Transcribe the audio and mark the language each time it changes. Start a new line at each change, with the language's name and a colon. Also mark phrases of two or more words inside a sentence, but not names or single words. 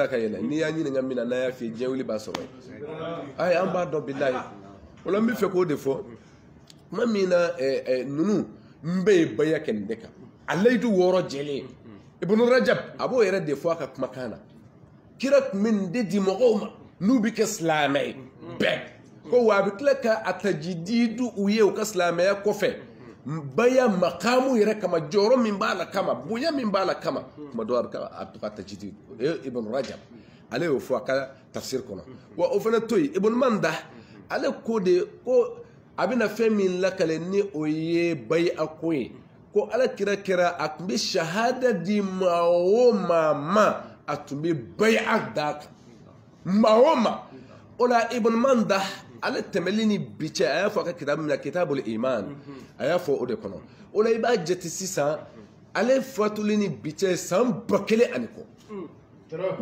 Bambara: ka yɛlɛ n'i y'an ɲininka min na n'a y'a f'i ye diɲɛ wuli b'a sɔrɔ ye ayi an b'a dɔn bilahi o la n bɛ fɛ k'o de fɔ tuma min na ninnu n bɛ ye baya kɛ nin de kan a layidu 6 jɛlen Ibn Rajab a b'o yɛrɛ de fɔ a ka kumakan na kira tun bɛ nin de di mɔgɔw ma n'u bɛ kɛ silamɛ ye bɛɛ ko wa a bɛ tila ka a tajididu u ye u ka silamɛya kɔfɛ baya makamu yɛrɛ kama jɔyɔrɔ min b'a la kama bonya min b'a la kama tuma dɔw a bɛ to ka tajididu Ibn Rajab ale y'o fɔ a ka tafsir kɔnɔ wa o fana to yen Ibn Manda ale ko de ko a bɛna fɛn min lakale ni o ye baya ko ye ko ala kira kɛra a tun bɛ shahada di maa o maa ma a tun bɛ baya d'a kan maa o maa o la Ibn Manda ale tɛmɛli ni bi cɛ a y'a fɔ a ka kitabu min na Kitabul Iman a y'a fɔ o de kɔnɔ o la i b'a jate sisan ale fatuli ni bi cɛ san 1000 ani kɔ